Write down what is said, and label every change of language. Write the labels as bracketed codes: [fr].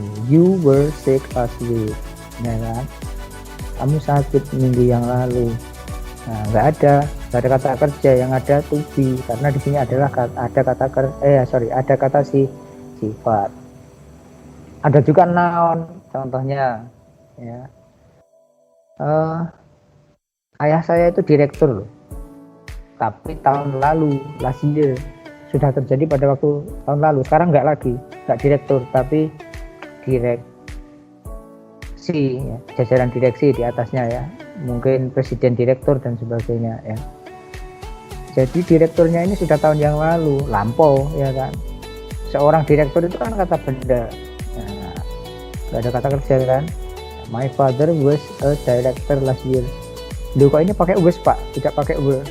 [en] You were sick last week, [id] ya kan? Kamu sakit minggu yang lalu. Nah, nggak ada kata kerja, yang ada to be, karena di sini adalah ada kata sifat. Ada juga noun, contohnya ya. Ayah saya itu direktur loh. tapi tahun lalu, [en] last year, [id] sudah terjadi pada waktu tahun lalu. Sekarang nggak direktur, tapi direksi, ya, jajaran direksi di atasnya ya, mungkin presiden direktur dan sebagainya ya. Jadi direkturnya ini sudah tahun yang lalu, lampau ya kan. Seorang direktur itu kan kata benda, nah, nggak ada kata kerja kan. [en] My father was a director last year. [id] Loh kok ini pakai was Pak, tidak pakai were.